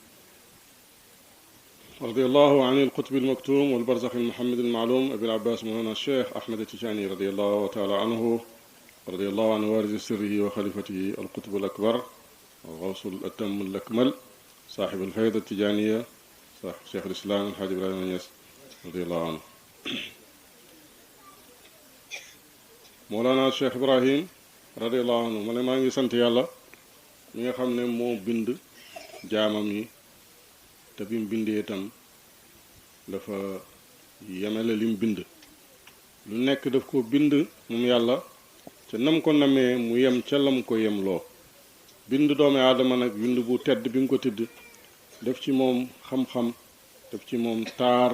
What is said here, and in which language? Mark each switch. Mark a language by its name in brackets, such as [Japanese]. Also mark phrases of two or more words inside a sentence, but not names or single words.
[Arabic] رضي الله عن القطب المكتوم والبرزخ المحمد المعلوم أبي العباس مولانا الشيخ أحمد التجاني رضي الله تعالى عنه رضي الله عن وارث سره وخليفته القطب الأكبر الغوث الأتم الأكمل صاحب الفيضة التجانية صاحب شيخ الإسلام الحاج إبراهيم نياس رضي الله عنه. مولانا الشيخ إبراهيم رضي الله عنه [Wolof] ma ne maa ngi sant yàlla mi nga xam ne moo bind jaamam yi te bi mu bindee itam dafa yemele lim bind lu nekk daf ko bind moom yàlla ca nam ko namee mu yem ca lam ko yem loo bind doomi aadama nag bind bu tedd bi mu ko tëdd def ci moom xam-xam def ci moom taar